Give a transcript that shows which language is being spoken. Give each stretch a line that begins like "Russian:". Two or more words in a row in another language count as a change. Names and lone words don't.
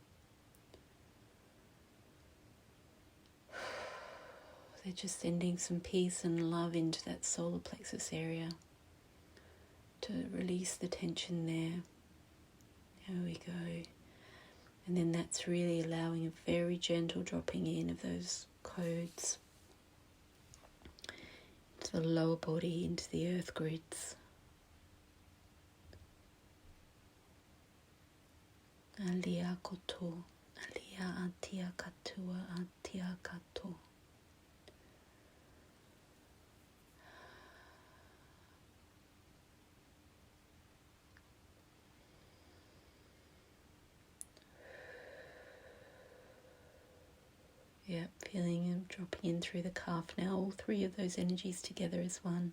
English: They're just sending some peace and love into that solar plexus area to release the tension there. There we go. And then that's really allowing a very gentle dropping in of those codes into the lower body, into the earth grids. Alia koto, alia atia katua atia kato. Yep, feeling them dropping in through the calf now, all three of those energies together as one.